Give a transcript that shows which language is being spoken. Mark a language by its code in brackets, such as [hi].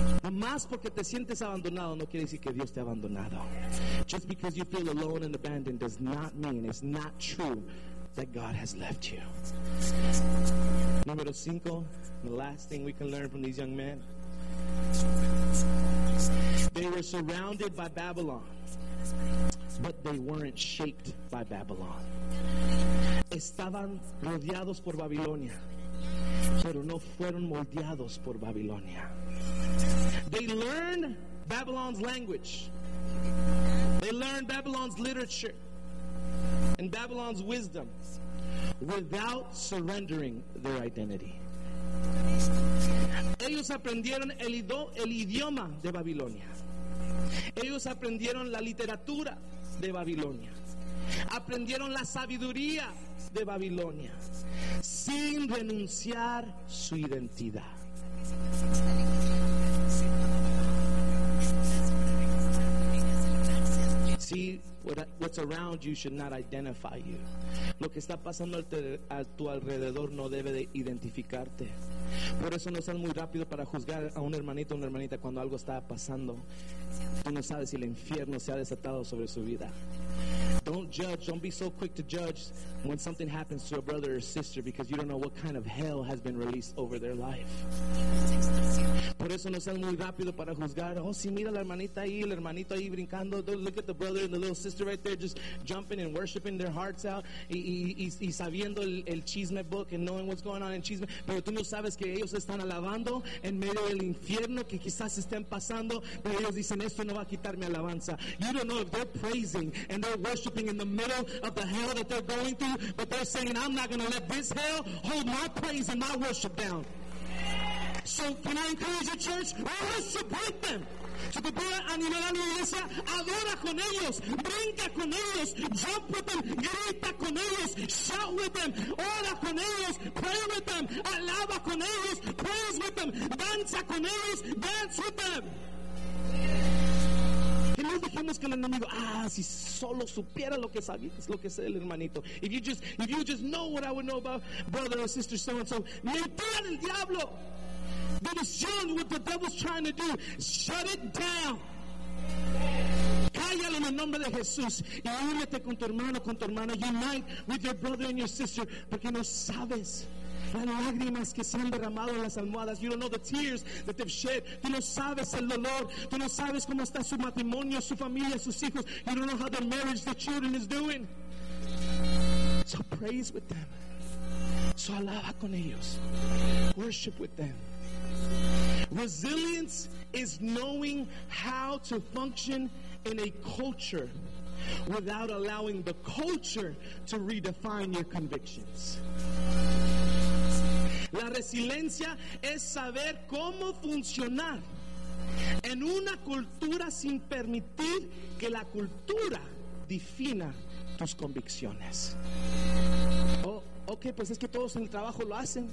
[es] Más porque te sientes abandonado no quiere decir que Dios te ha abandonado. [en] Just because you feel alone and abandoned does not mean, it's not true, that God has left you. [es] Número 5, [en] the last thing we can learn from these young men. They were surrounded by Babylon, but they weren't shaped by Babylon. [es] Estaban rodeados por Babilonia, pero no fueron moldeados por Babilonia. [en] They learned Babylon's language. They learned Babylon's literature and Babylon's wisdom without surrendering their identity. [es] Ellos aprendieron el idioma de Babilonia. Ellos aprendieron la literatura de Babilonia. Aprendieron la sabiduría de Babilonia sin renunciar su identidad. [en] See, what's around you should not identify you. [es] Lo que está pasando a tu alrededor no debe de identificarte. Por eso no seas muy rápido para juzgar a un hermanito o una hermanita cuando algo está pasando. Tú no sabes si el infierno se ha desatado sobre su vida. [en] Don't judge, don't be so quick to judge when something happens to a brother or sister because you don't know what kind of hell has been released over their life. [es] Por eso no seas muy rápido para juzgar. Oh, sí, mira la hermanita ahí, el hermanito ahí brincando. [en] Don't look at the brother and the little sister right there just jumping and worshiping their hearts out [es] y sabiendo el chisme [en] book and knowing what's going on in chisme. [es] Pero tú no sabes que ellos están alabando en medio del infierno que quizás estén pasando, pero ellos dicen, esto no va a quitar mi alabanza. [en] You don't know if they're praising and they're worshiping in the middle of the hell that they're going through, but they're saying, I'm not going to let this hell hold my praise and my worship down. So can I encourage the church? Worship with them. [es] Si tú puedes animar a la iglesia, adora con ellos, [en] brinca con ellos, jump with them, grita con ellos, shout with them, ora con ellos, pray with them, alaba con ellos, praise with them, danza con ellos, dance with them. [es] No dejemos que el enemigo, si solo supiera lo que sabía, es lo que sé el hermanito. [en] If you just know what I would know about brother or sister so and so. [es] Mentira del diablo. [en] That is showing what the devil's trying to do. Shut it down. [es] Cállalo en el nombre de Jesús. Y únete con tu hermano, con tu hermana. [en] Unite with your brother and your sister. [es] Porque no sabes las lágrimas que se han derramado en las almohadas. [en] You don't know the tears that they've shed. [es] Tú no sabes el dolor. Tú no sabes cómo está su matrimonio, su familia, sus hijos. [en] You don't know how their marriage, their children is doing. So praise with them. So [es] alaba con ellos. [en] Worship with them. Resilience is knowing how to function in a culture without allowing the culture to redefine your convictions. [es] La resiliencia es saber cómo funcionar en una cultura sin permitir que la cultura defina tus convicciones. Oh, okay, pues es que todos en el trabajo lo hacen.